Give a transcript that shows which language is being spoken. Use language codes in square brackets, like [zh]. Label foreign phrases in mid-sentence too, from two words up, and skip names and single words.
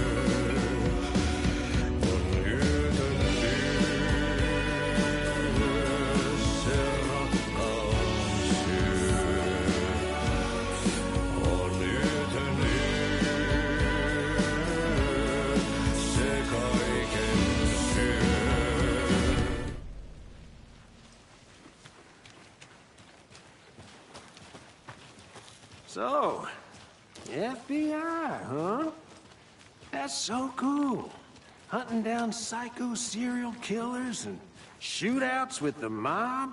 [fi] On yötön yö, se rakkaus syö. On yötön yö, se kaiken syö. [en] So, FBI, huh? That's so cool. Hunting down psycho serial killers and shootouts with the mob?